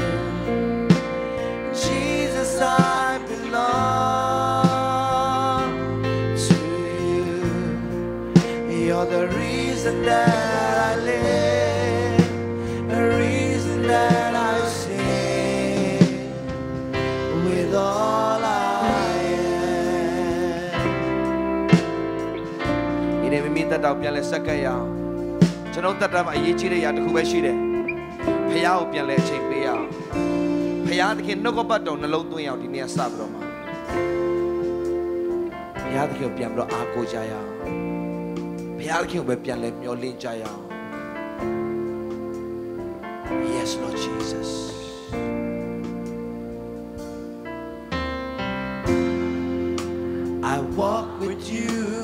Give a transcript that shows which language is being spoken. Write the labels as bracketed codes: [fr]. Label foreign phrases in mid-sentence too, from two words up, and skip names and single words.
[en] Jesus, I belong to you. You're the reason that I live, the reason that I sing with all I [my] မိတတ်တော့ပြန်လဲဆက်ကပ်ရအောင်ကျွန်တော်တတ်တာမှာအရေးကြီးတဲ့အရာတစ်ခုပဲရှိတယ်ဖခင်ကိုပြန်လဲအချိန်ပေးရအောင်ဖခင်သခင်နှုတ်ကပတ်တော်နှလုံးသွင်းအောင်ဒီနေ့စပြီးတော့မှာ ဖခင်သခင်ကိုပြန်ပြီးတော့အားကိုးကြရအောင်ဖခင်သခင်ကိုပဲပြန်လဲမျှော်လင့်ကြရအောင် [en] Yes Lord Jesus I walk with you